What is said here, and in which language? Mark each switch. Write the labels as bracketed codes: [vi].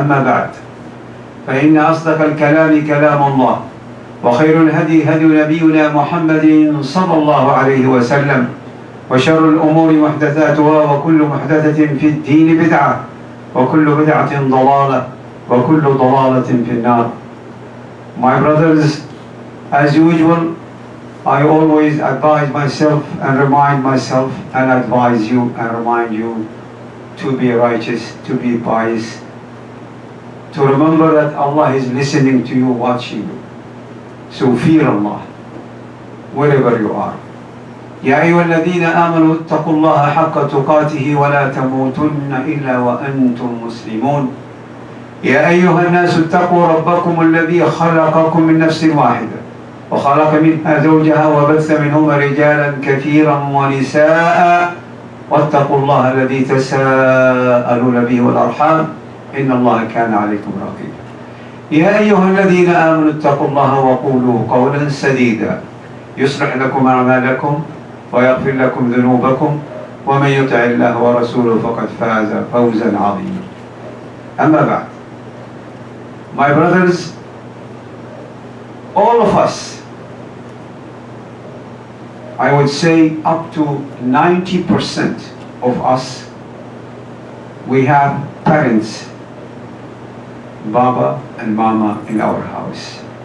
[ar] أما بعد، فإن أصدق الكلام كلام الله، وخير الهدي هدي نبينا محمد صلى الله عليه وسلم، وشر الأمور محدثاتها، وكل محدثة في الدين بدعة، وكل بدعة ضلالة، وكل ضلالة في النار. [en] My brothers, as usual, I always advise myself and remind myself and advise you and remind you to be righteous, to be pious, to remember that Allah is listening to you, watching you. So fear Allah wherever you are. [ar] يا أيها الذين آمنوا اتقوا الله حق تقاته ولا تموتن إلا وأنتم مسلمون. يا أيها الناس اتقوا ربكم الذي خلقكم من نفس واحدة وخلق منها زوجها وبث منهما رجالا كثيرا ونساء واتقوا الله الذي تساءلون به والأرحام إن الله كان عليكم رقيبا. يا أيها الذين آمنوا اتقوا الله وقولوا قولا سديدا يصلح لكم أعمالكم ويغفر لكم ذنوبكم ومن يطع الله ورسوله فقد فاز فوزا عظيما. أما بعد, [en] my brothers, all of us, I would say up to 90% of us, we have parents, Baba and Mama in our house.